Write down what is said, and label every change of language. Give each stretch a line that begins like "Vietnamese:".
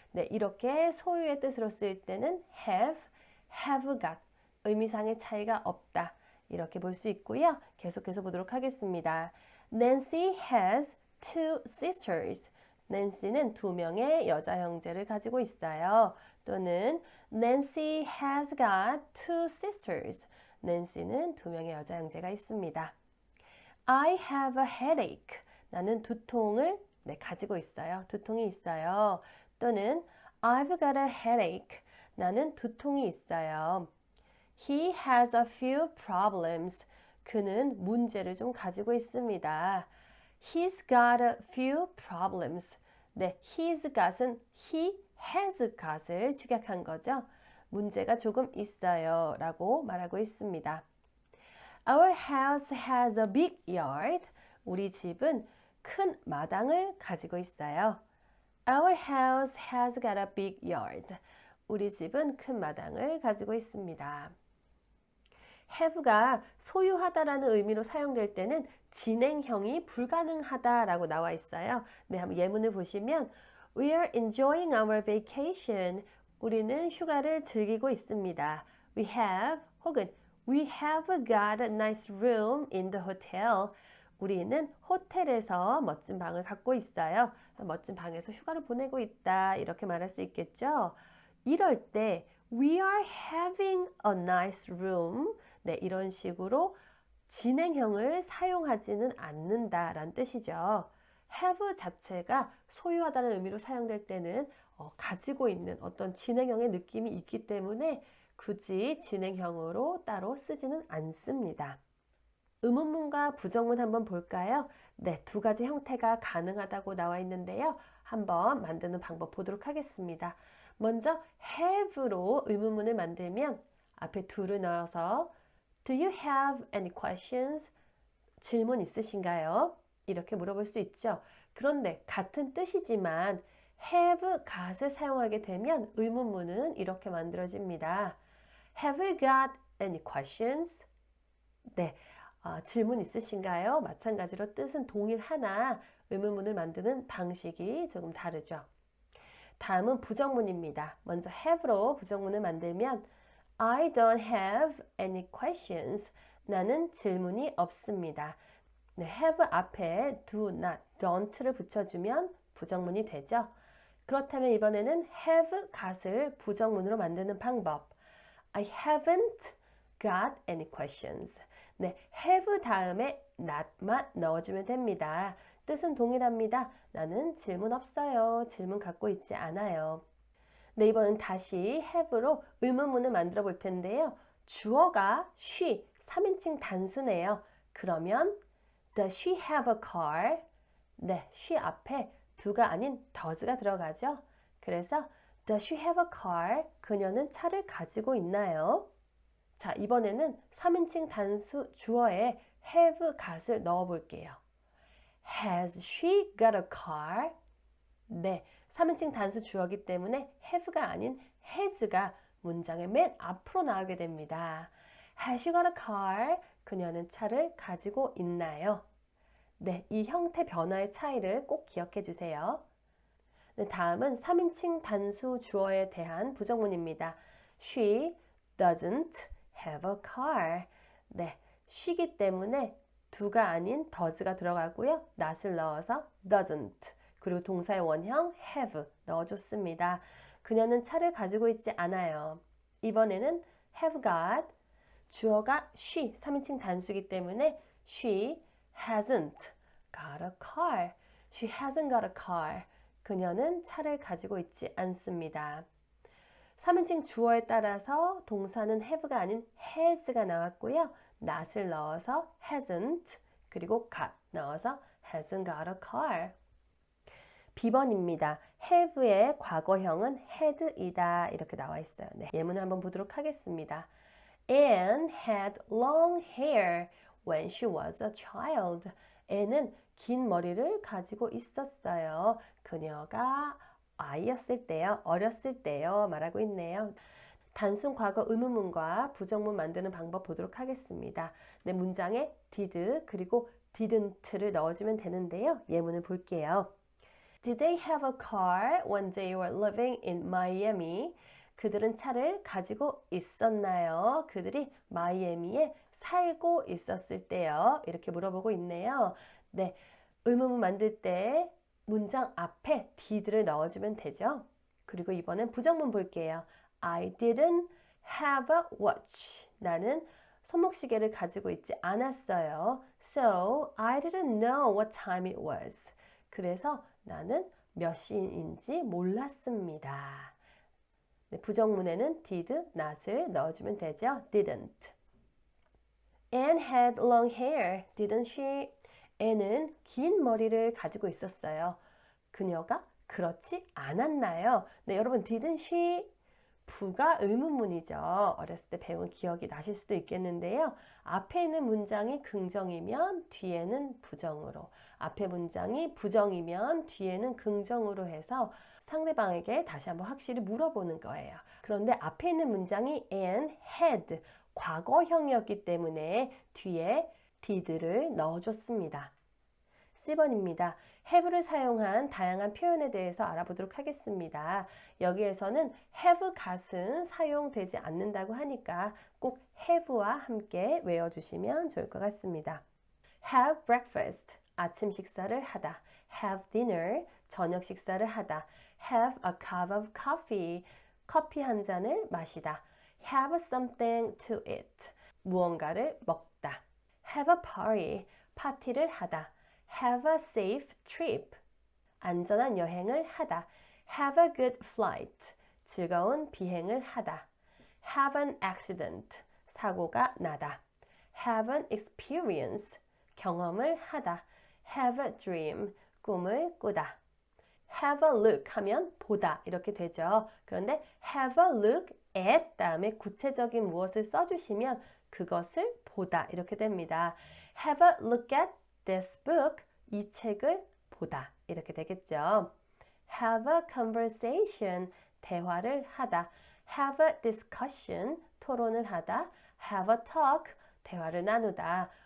Korean: 네, 이렇게 소유의 뜻으로 쓰일 때는 have got. 의미상의 차이가 없다. 이렇게 볼 수 있고요. 계속해서 보도록 하겠습니다.
English: Nancy has two sisters.
Korean: 낸시는 두 명의 여자 형제를 가지고 있어요.
English: 또는 Nancy has got two sisters.
Korean: 낸시는 두 명의 여자 형제가 있습니다.
English: I have a headache.
Korean: 나는 두통을 가지고 있어요. 두통이 있어요.
English: 또는 I've got a headache.
Korean: 나는 두통이 있어요.
English: He has a few problems.
Korean: 그는 문제를 좀 가지고 있습니다.
English: He's got a few problems.
Korean: 네, he's got은 he has got을 축약한 거죠. 문제가 조금 있어요 라고 말하고 있습니다.
English: Our house has a big yard.
Korean: 우리 집은 큰 마당을 가지고 있어요.
English: Our house has got a big yard.
Korean: 우리 집은 큰 마당을 가지고 있습니다. have가 소유하다라는 의미로 사용될 때는 진행형이 불가능하다라고 나와 있어요. 네, 한번 예문을 보시면
English: We are enjoying our vacation.
Korean: 우리는 휴가를 즐기고 있습니다.
English: We have
Korean: 혹은
English: We have got a nice room in the hotel.
Korean: 우리는 호텔에서 멋진 방을 갖고 있어요. 멋진 방에서 휴가를 보내고 있다. 이렇게 말할 수 있겠죠. 이럴 때
English: We are having a nice room.
Korean: 네, 이런 식으로 진행형을 사용하지는 않는다라는 뜻이죠. have 자체가 소유하다는 의미로 사용될 때는 가지고 있는 어떤 진행형의 느낌이 있기 때문에 굳이 진행형으로 따로 쓰지는 않습니다. 의문문과 부정문 한번 볼까요? 네, 두 가지 형태가 가능하다고 나와 있는데요. 한번 만드는 방법 보도록 하겠습니다. 먼저 have로 의문문을 만들면 앞에 do를 넣어서
English: Do you have any questions?
Korean: 질문 있으신가요? 이렇게 물어볼 수 있죠. 그런데 같은 뜻이지만 have got을 사용하게 되면 의문문은 이렇게 만들어집니다.
English: Have you got any questions?
Korean: 네, 질문 있으신가요? 마찬가지로 뜻은 동일하나 의문문을 만드는 방식이 조금 다르죠. 다음은 부정문입니다. 먼저 have로 부정문을 만들면
English: I don't have any questions.
Korean: 나는 질문이 없습니다. 네, have 앞에 do not, don't를 붙여주면 부정문이 되죠. 그렇다면 이번에는 have got을 부정문으로 만드는 방법.
English: I haven't got any questions.
Korean: 네, have 다음에 not만 넣어주면 됩니다. 뜻은 동일합니다. 나는 질문 없어요. 질문 갖고 있지 않아요. 네, 이번엔 다시 have로 의문문을 만들어 볼 텐데요. 주어가 she, 3인칭 단수네요.
English: 그러면 Does she have a car?
Korean: 네, she 앞에 do가 아닌 does가 들어가죠.
English: 그래서 Does she have a car?
Korean: 그녀는 차를 가지고 있나요?
English: 자, 이번에는 3인칭 단수 주어에 have got을 넣어 볼게요. Has she got a car?
Korean: 네, 3인칭 단수 주어이기 때문에 have가 아닌 has가 문장의 맨 앞으로 나오게 됩니다.
English: Has she got a car?
Korean: 그녀는 차를 가지고 있나요? 네, 이 형태 변화의 차이를 꼭 기억해 주세요. 네, 다음은 3인칭 단수 주어에 대한 부정문입니다.
English: She doesn't have a car.
Korean: 네, she이기 때문에 do가 아닌 does가 들어가고요. not을 넣어서 doesn't. 그리고 동사의 원형 have 넣어줬습니다. 그녀는 차를 가지고 있지 않아요. 이번에는 have got, 주어가 she, 3인칭 단수이기 때문에
English: she hasn't got a car. She hasn't got a car.
Korean: 그녀는 차를 가지고 있지 않습니다. 3인칭 주어에 따라서 동사는 have가 아닌 has가 나왔고요.
English: not을 넣어서 hasn't, 그리고 got 넣어서 hasn't got a car.
Korean: B번입니다. have의 과거형은 had이다. 이렇게 나와 있어요. 네, 예문을 한번 보도록 하겠습니다.
English: Anne had long hair when she was a child.
Korean: Anne은 긴 머리를 가지고 있었어요. 그녀가 아이였을 때요, 어렸을 때요 말하고 있네요. 단순 과거 의문문과 부정문 만드는 방법 보도록 하겠습니다. 네, 문장에 did 그리고 didn't를 넣어주면 되는데요. 예문을 볼게요.
English: Did they have a car when they were living in Miami?
Korean: 그들은 차를 가지고 있었나요? 그들이 마이애미에 살고 있었을 때요. 이렇게 물어보고 있네요. 네, 의문문 만들 때 문장 앞에 did를 넣어주면 되죠. 그리고 이번엔 부정문 볼게요.
English: I didn't have a watch.
Korean: 나는 손목시계를 가지고 있지 않았어요.
English: So I didn't know what time it was.
Korean: 그래서 나는 몇 시인지 몰랐습니다. 네, 부정문에는 did, not을 넣어주면 되죠.
English: didn't. Anne had long hair, didn't she?
Korean: Anne은 긴 머리를 가지고 있었어요. 그녀가 그렇지 않았나요? 네, 여러분 didn't she? 부가 의문문이죠. 어렸을 때 배운 기억이 나실 수도 있겠는데요. 앞에 있는 문장이 긍정이면 뒤에는 부정으로, 앞에 문장이 부정이면 뒤에는 긍정으로 해서 상대방에게 다시 한번 확실히 물어보는 거예요. 그런데 앞에 있는 문장이 Anne had, 과거형이었기 때문에 뒤에 did를 넣어줬습니다. C번입니다. have를 사용한 다양한 표현에 대해서 알아보도록 하겠습니다. 여기에서는 have got은 사용되지 않는다고 하니까 꼭 have와 함께 외워주시면 좋을 것 같습니다. have breakfast, 아침 식사를 하다. have dinner, 저녁 식사를 하다. have a cup of coffee, 커피 한 잔을 마시다. have something to eat, 무언가를 먹다. have a party, 파티를 하다. have a safe trip, 안전한 여행을 하다. have a good flight, 즐거운 비행을 하다. have an accident, 사고가 나다. have an experience, 경험을 하다. have a dream, 꿈을 꾸다. have a look 하면 보다 이렇게 되죠. 그런데 have a look at 다음에 구체적인 무엇을 써주시면 그것을 보다 이렇게 됩니다.
English: have a look at this book,
Korean: 이 책을 보다 이렇게 되겠죠. have a conversation, 대화를 하다. have a discussion, 토론을 하다. have a talk, 대화를 나누다.